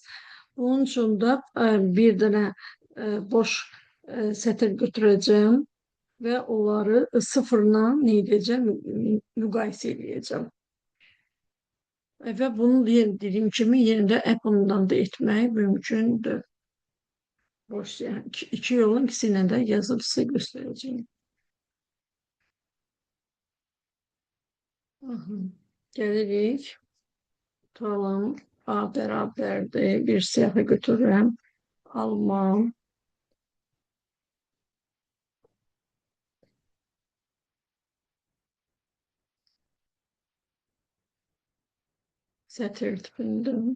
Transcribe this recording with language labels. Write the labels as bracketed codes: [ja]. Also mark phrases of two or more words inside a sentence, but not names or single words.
[az] Bunun üçün də bir dənə boş sətir götürəcəm və onları sıfırla nə edəcəm? Müqayisə edəcəm. Və bunu dediyim kimi yenə də Apple'dan da etmək mümkündür. [tr] Boş yani. İki yolun ikisine de yazıp size göstereceğim. [az] Gelirik. [tr] Tutalım. A beraberdi. [az] Bir siyahı götürürüm. Almam. Sətir tipində.